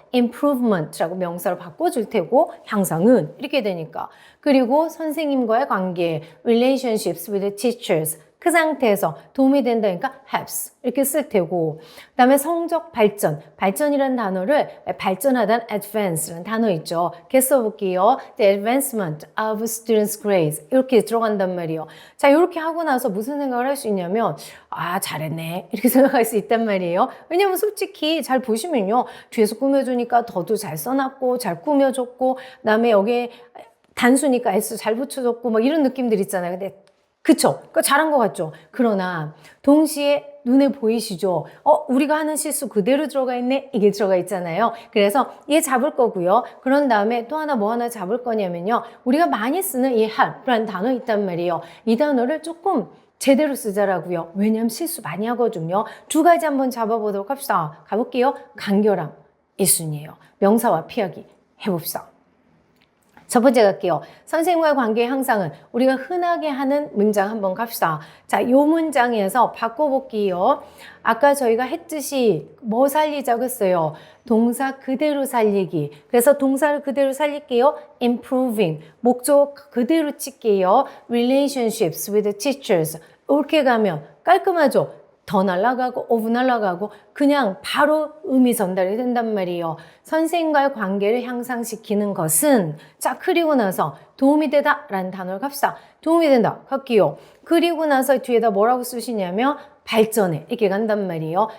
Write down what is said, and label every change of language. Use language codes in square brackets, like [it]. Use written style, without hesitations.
[ko] improvement라고 명사로 바꿔줄 테고 향상은 이렇게 되니까. 그리고 선생님과의 관계 [en] relationships with teachers [ko] 그 상태에서 도움이 된다니까 helps 이렇게 쓸 테고 그 다음에 성적 발전 발전이라는 단어를 발전하다는 advance라는 단어 있죠. 이렇게 써볼게요. [en] The advancement of students' grades [ko] 이렇게 들어간단 말이에요. 자 이렇게 하고 나서 무슨 생각을 할 수 있냐면 아 잘했네 이렇게 생각할 수 있단 말이에요. 왜냐면 솔직히 잘 보시면요. 뒤에서 꾸며주니까 더도 잘 써놨고 잘 꾸며줬고 그 다음에 여기에 단수니까 S 잘 붙여줬고 뭐 이런 느낌들 있잖아요. 근데 그쵸? 그러니까 잘한 것 같죠? 그러나 동시에 눈에 보이시죠? 우리가 하는 실수 그대로 들어가 있네? 이게 들어가 있잖아요. 그래서 얘 잡을 거고요. 그런 다음에 또 하나 뭐 하나 잡을 거냐면요. 우리가 많이 쓰는 이 help라는 단어 있단 말이에요. 이 단어를 조금 제대로 쓰자라고요. 왜냐하면 실수 많이 하거든요. 두 가지 한번 잡아보도록 합시다. 가볼게요. 간결함 1순위예요. 명사와 피하기 해봅시다. 첫 번째 갈게요. 선생님과의 관계 향상은 우리가 흔하게 하는 문장 한번 갑시다. 자, 이 문장에서 바꿔볼게요. 아까 저희가 했듯이 뭐 살리자고 했어요? 동사 그대로 살리기. 그래서 동사를 그대로 살릴게요. improving. 목적 그대로 칠게요. [en] relationships with teachers. [ko] 이렇게 가면 깔끔하죠? 더 날아가고 오브 날아가고 그냥 바로 의미 전달이 된단 말이에요. 선생님과의 관계를 향상시키는 것은 자 그리고 나서 도움이 되다 라는 단어를 갑시다. 도움이 된다 갈게요. 그리고 나서 뒤에다 뭐라고 쓰시냐면 발전에 이렇게 간단 말이에요.